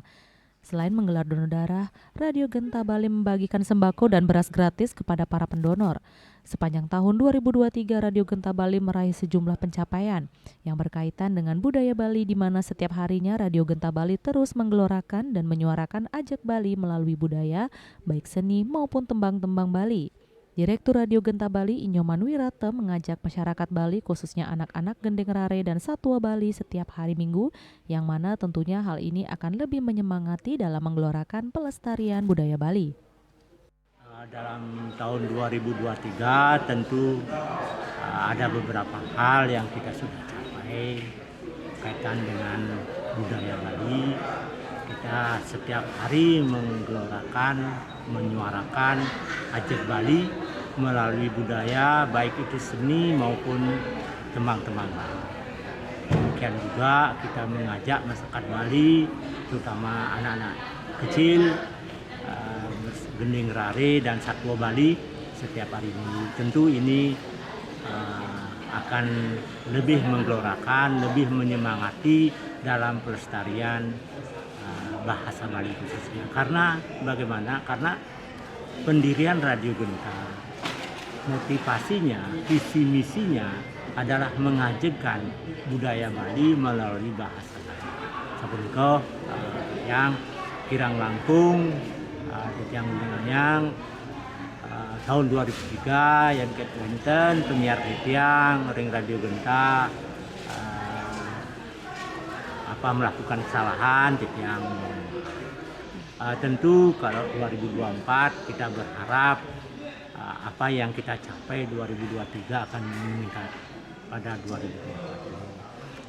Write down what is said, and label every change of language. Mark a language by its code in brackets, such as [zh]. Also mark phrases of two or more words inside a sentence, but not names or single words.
[id] Selain menggelar donor darah, Radio Genta Bali membagikan sembako dan beras gratis kepada para pendonor. Sepanjang tahun 2023, Radio Genta Bali meraih sejumlah pencapaian yang berkaitan dengan budaya Bali, di mana setiap harinya Radio Genta Bali terus menggelorakan dan menyuarakan ajak Bali melalui budaya, baik seni maupun tembang-tembang Bali. Direktur Radio Genta Bali, Inyoman Wirata, mengajak masyarakat Bali, khususnya anak-anak Gendeng Rare dan Satwa Bali setiap hari Minggu, yang mana tentunya hal ini akan lebih menyemangati dalam menggelorakan pelestarian budaya Bali. Dalam tahun 2023 tentu ada beberapa hal yang kita sudah capai kaitan dengan budaya Bali. Kita setiap hari menggelorakan, menyuarakan ajak Bali melalui budaya, baik itu seni maupun tembang-tembang Bali. Demikian juga kita mengajak masyarakat Bali, terutama anak-anak kecil, Gendeng Rare dan Satwa Bali setiap hari Minggu. Tentu ini akan lebih menggelorakan, lebih menyemangati dalam pelestarian bahasa Bali khususnya. Karena bagaimana? Karena pendirian Radio Genta, motivasinya, visi misinya adalah mengajarkan budaya Bali melalui bahasa Bali. [ban] Sapunika yang kirang langkung yang tahun 2003 yang ketenten penyiar tiang ring Radio Genta [id] melakukan kesalahan [ban] tiang. [id] Tentu kalau 2024 kita berharap apa yang kita capai 2023 akan meningkat pada 2024.